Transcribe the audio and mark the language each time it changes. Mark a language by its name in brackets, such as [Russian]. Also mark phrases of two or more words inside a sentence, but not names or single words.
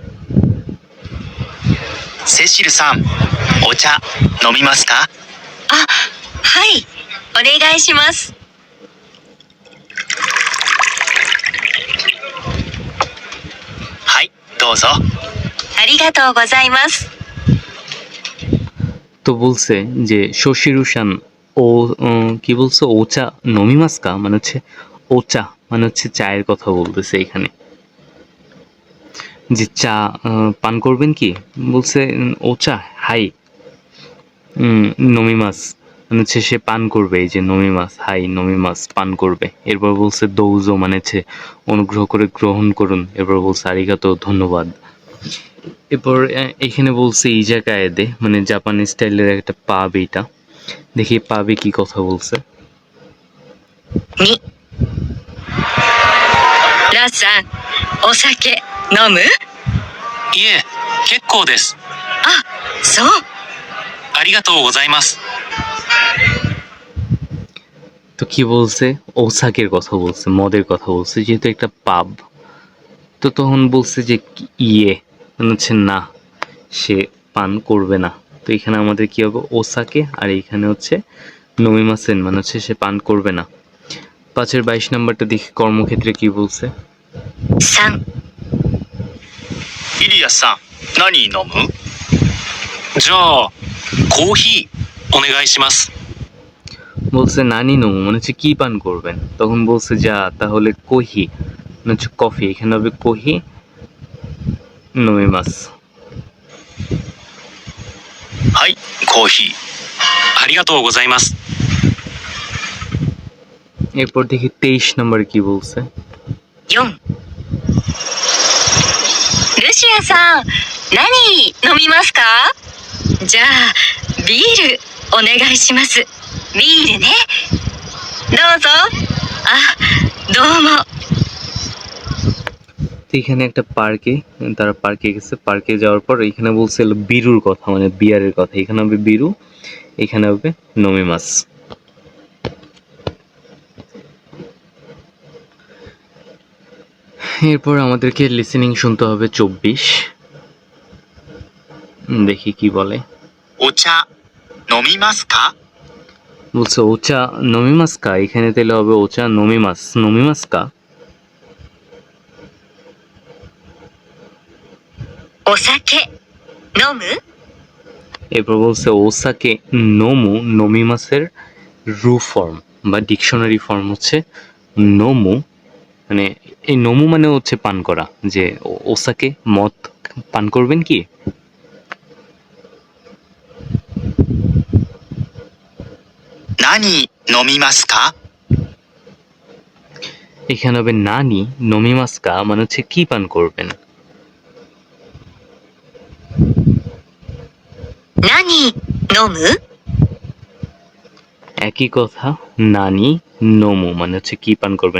[Japanese] セシルさん、お茶飲みますか？あ、はい、お願いします。はい、どうぞ。ありがとうございます。 [Bangla] তো বলছে যে শশিরুশান ও কি বলছে, [Japanese] お茶飲みますか [Bangla] মানে হচ্ছে ওচা মানে হচ্ছে চায়ের কথা বলতেছে এখানে, যে চা পান করবেন কি? বলছে [Japanese] お茶はい飲みます [Bangla] মানে হচ্ছে সে পান করবে, এই যে [Japanese] 飲みますはい飲みます [Bangla] পান করবে। এরপর বলছে দৌজো মানে হচ্ছে অনুগ্রহ করে গ্রহণ করুন। এরপর বলছে আরিগাতো ধন্যবাদ। এরপর এখানে বলছে ইজাকায়েদে মানে জাপানি স্টাইলের একটা পাব, এইটা দেখি পাবে কি কথা বলছে। [Japanese] 2、ラッさん、お酒飲む？いえ、結構です。あ、そう。ありがとうございます。 [Bangla] তো কি বলছে? ওসাকের কথা বলছে, মদের কথা বলছে, যেহেতু একটা পাব। তো তখন বলছে যে ইয়ে মানে হচ্ছে না, সে পান করবে না। তো এখানে আমাদের কি হবে? ওসাকে, আর এইখানে হচ্ছে নমিমাসেন মানে হচ্ছে সে পান করবে না। 5-এর 22 নাম্বারটা দেখি কর্মক্ষেত্রে কি বলছে। [Japanese] 3、イリアスさん、何飲む？じゃあ、コーヒーお願いします。 [Bangla] বলছে [Japanese] 何飲む [Bangla] মানে হচ্ছে কি পান করবেন। তখন বলছে যা তাহলে কোহি মানে হচ্ছে কফি, এখানে হবে [Japanese] コーヒー飲みます. はい、コーヒー。ありがとうございます。 [Bangla] এরপর দেখি 23 নাম্বারে কি বলছে। [Japanese] 4、ルシアさん、何飲みますか？じゃあ、ビールお願いします。ビールね。どうぞ。あ、どうも。 [Bangla] তো এখানে একটা পার্কে, তারা পার্কে গেছে, পার্কে যাওয়ার পর এখানে বলছিল বিরুর কথা মানে বিয়ারের কথা, এখানে হবে বিরু, এখানে হবে নমিমাস। এরপর আমাদেরকে লিসেনিং শুনতে হবে 24, দেখি কি বলে। [Japanese] お茶飲みますか？ [Bangla] বলছে ওচা নমিমাস্কা, এখানে তাহলে হবে [Japanese] お茶飲みます飲みますか. お酒飲む？ [Bangla] এরপর বলছে [Japanese] お酒飲む, [Bangla] নমিমাসের রু ফর্ম বা ডিকশনারি ফর্ম হচ্ছে নোমু, মানে এই নোমু মানে হচ্ছে পান করা, যে ওসাকে মদ পান করবেন কি? [Japanese] 何飲みますか？ [Bangla] এখানে হবে [Japanese] 何飲みますか [Bangla] মানে হচ্ছে কি পান করবেন। [Japanese] 何飲む？ [Bangla] একই কথা, [Japanese] 何飲む [Bangla] মানে হচ্ছে কি পান করবেন।